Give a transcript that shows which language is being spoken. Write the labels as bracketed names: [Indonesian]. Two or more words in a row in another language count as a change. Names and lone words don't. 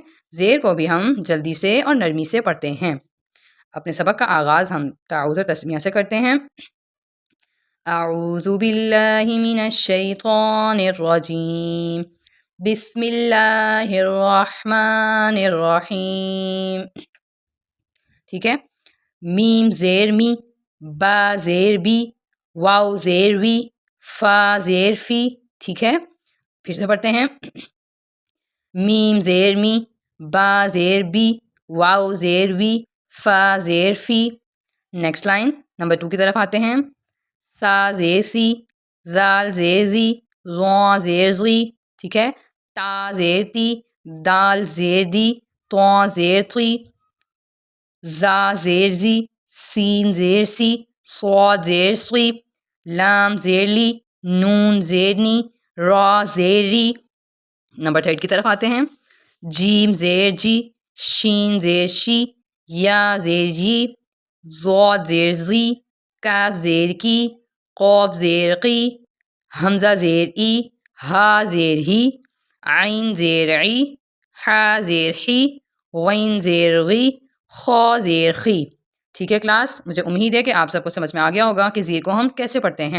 [Urdu] زیر کو بھی ہم جلدی سے اور نرمی سے پڑھتے ہیں۔ اپنے سبق کا آغاز ہم تعوذ اور تسمیہ سے کرتے ہیں۔ [Arabic] اعوذ باللہ من الشیطان الرجیم، بسم اللہ الرحمن الرحیم، [Urdu] ٹھیک ہے؟ میم زیر می، با زیر بی، واو زیر وی، فا زیر فی، ٹھیک ہے؟ پھر سے پڑھتے ہیں۔ میم زیر می، با زیر بی، واو زیر وی، فا زیر فی۔ [English] next line [Urdu] نمبر 2 کی طرف آتے ہیں۔ سا زیر سی، زال زیر زی، زو زیر زی، ٹھیک ہے؟ تا زیر تی، دال زیر دی، تو زیر تھی، زا زیر زی، سین زیر سی، صاد زیر سوی، لام زیر لی، نون زیر نی، را زیر ری۔ نمبر 3 کی طرف آتے ہیں۔ جیم زیر جی، شین زیر شی، یا زیر جی، زود زیر زی، کاف زیر کی، قوف زیر قی، حمزہ زیر ای، ہا زیر ہی، عین زیر عی، حا زیر حی، غین زیر غی، خا زیر خی، ٹھیک ہے کلاس؟ مجھے امید ہے کہ آپ سب کو سمجھ میں آ گیا ہوگا کہ زیر کو ہم کیسے پڑھتے ہیں۔